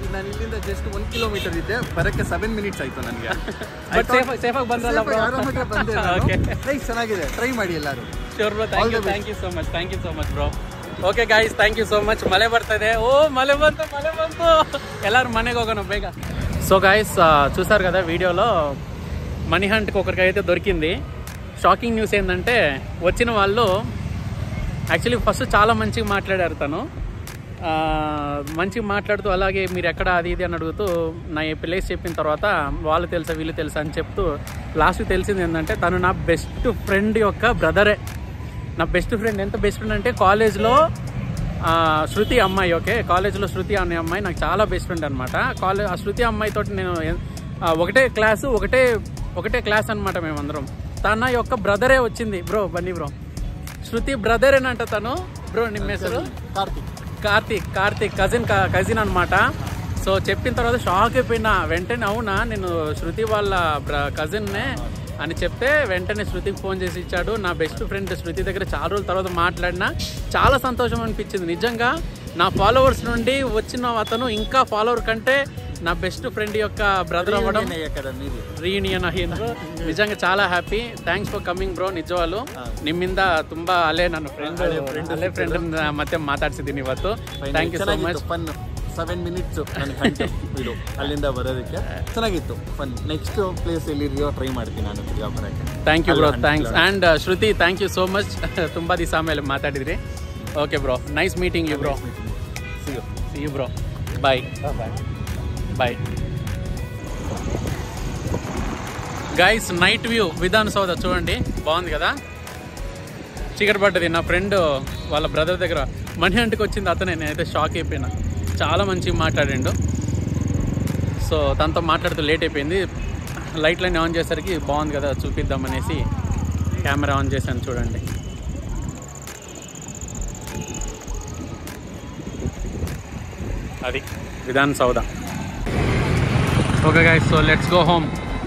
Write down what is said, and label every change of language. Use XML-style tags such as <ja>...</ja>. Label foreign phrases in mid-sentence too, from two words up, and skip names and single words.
<kn>ನಾನು ಇಲ್ಲಿಂದ ಜಸ್ಟ್ 1 ಕಿಲೋಮೀಟರ್ ಇದ್ದೆ, ಬರೋಕ್ಕೆ 7 ಮಿನಿಟ್ಸ್ ಆಯ್ತು ನನಗೆ. ಸೇಫಾಗಿ ಬಂದ್ರಲ್ಲ ಬ್ರೋ? ಆರಾಮಾಗಿ ಬಂದೆ. ನೈಸ್, ಚೆನ್ನಾಗಿದೆ, ಟ್ರೈ ಮಾಡಿ ಎಲ್ಲರೂ.</kn> <en>Sure bro. Thank you so much bro. Okay guys, thank you so much.</en> <kn>ಮಳೆ ಬರ್ತಾ ಇದೆ. మళ్ళీ ಬಂತು. ಎಲ್ಲರೂ మನೆకి ಹೋಗೋಣ ಬೇಗ.</kn> <en>so guys,</en> <te>చూసారు కదా వీడియోలో మనీ హంట్కి ఒకరికైతే దొరికింది.</te> <en>shocking news</en> <te>ఏంటంటే, వచ్చిన వాళ్ళు</te> <en>actually first</en> <te>చాలా మంచిగా మాట్లాడారు. తను మంచిగా మాట్లాడుతూ అలాగే మీరు ఎక్కడ అది ఇది అని అడుగుతూ నా ప్లేస్ చెప్పిన తర్వాత వాళ్ళు తెలుసా వీళ్ళు తెలుసా అని చెప్తూ లాస్ట్కి తెలిసింది ఏంటంటే, తను నా</te> <en>best friend</en> <te>యొక్క బ్రదరే. నా</te> <en>best friend,</en> <te>ఎంత</te> <en>best friend</en> <te>అంటే కాలేజ్లో శృతి అమ్మాయి. ఓకే, కాలేజ్లో శృతి అనే అమ్మాయి నాకు చాలా</te> <en>best friend</en> <te>అనమాట. ఆ శృతి అమ్మాయితో నేను ఒకటే క్లాస్ అనమాట మేమందరం. తన యొక్క బ్రదరే వచ్చింది బ్రో. బన్నీ బ్రో, శృతి బ్రదరేనంట తను.</te> <kn>బ్రో ನಿಮ್ಮ ಹೆಸರು?</kn> <te>కార్తిక్ కజిన్ అనమాట. సో చెప్పిన తర్వాత షాక్ అయిపోయినా. వెంటనే అవునా నేను శృతి వాళ్ళ కజిన్నే అని చెప్తే వెంటనే శృతికి ఫోన్ చేసి ఇచ్చాడు. నా</te> <en>best friend</en> <te>శృతి దగ్గర చాలా రోజుల తర్వాత మాట్లాడినా చాలా సంతోషం అనిపించింది. నిజంగా నా ఫాలోవర్స్ నుండి వచ్చిన అతను ఇంకా ఫాలోవర్ కంటే నా</te> <en>best friend</en> <te>యొక్క బ్రదర్ అవ్వడం, రీయూನಿಯನ್ ಆಗಿದ್ರು. ನಿಜಂಗ చాలా హ్యాపీ.</te> <en>Thanks for coming bro.</en> <kn>ನಿಜವಾಗ್ಲು ನಿಮ್ಮಿಂದ ತುಂಬಾ ನನ್ನ ಫ್ರೆಂಡ್ ಮತ್ತೆ ಮಾತಾಡ್ಸಿದ್ದೀನಿ ಇವತ್ತು.</kn> <en>Thank you so much.</en> <kn>7 ಮಿನಿಟ್ಸ್ ಇದು ಅಲ್ಲಿಂದ ಬರೋದಕ್ಕೆ ಚೆನ್ನಾಗಿತ್ತು. ಫನ್. ನೆಕ್ಸ್ಟ್ ಪ್ಲೇಸ್ ಎಲ್ಲಿದೆಯೋ ಟ್ರೈ ಮಾಡ್ತೀನಿ ನಾನು ಬರೋಕ್ಕೆ.</kn> <en>Thank you bro. Thanks. And Shruti, thank you so much.</en> <kn>ತುಂಬ ದಿವಸ ಆಮೇಲೆ ಮಾತಾಡಿದ್ರಿ.</kn> <en>Okay bro, nice meeting you bro. See you bro. Bye.</en> <te>గైస్,</te> <en>night view</en> <te>విధాన సౌధ చూడండి, బాగుంది కదా. చీకటి పడ్డది. నా ఫ్రెండ్ వాళ్ళ బ్రదర్ దగ్గర మనీ హంట్కి వచ్చింది అతనే. నేనైతే షాక్ అయిపోయినా. చాలా మంచిగా మాట్లాడిండు. సో తనతో మాట్లాడుతూ లేట్ అయిపోయింది. లైట్లన్నీ ఆన్ చేసరికి బాగుంది కదా, చూపిద్దామనేసి</te> <en>camera on</en> <te>చేశాను. చూడండి, అది విధాన సౌధ.</te> <en>Okay guys, so let's go home.</en>